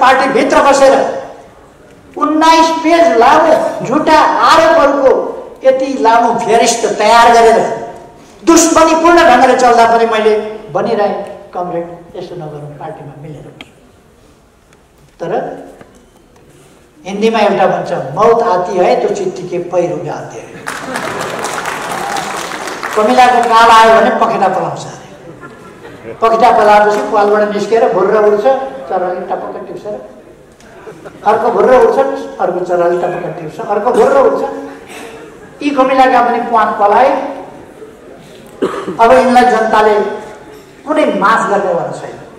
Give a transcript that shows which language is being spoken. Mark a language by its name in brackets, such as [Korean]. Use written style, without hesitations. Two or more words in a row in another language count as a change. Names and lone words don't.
[Nepali] पार्टीभित्र बसेर 19 पेज लामो झुटा आरोपहरूको यति लामो फेरिस्त तयार गरेर दुश्मनीपूर्ण ढङ्गले चल्दा पनि मैले भनिरहेँ, कमरेड यसो नगरौँ, पार्टीमा मिलेर। तर हिन्दीमा एउटा भन्छ, [Hindi] मौत आती है तो चिट्ठी के पैरो गाते हैं। [Nepali] कमिलाको काल आयो भने पखेटा पलाउँछ अरे। पखेटा पलाएपछि पालबाट निस्केर भुर्र उड्छ, चराले टपक्क टिप्छ, अर्को भुर्र उड्छ, अर्को चराले टपक्क टिप्छ, अर्को भुर्र उड्छ। यी कमिलाका पनि प्वाक पलाए। अब यिनलाई जनताले कुनै माफ गर्नेवाला छैन।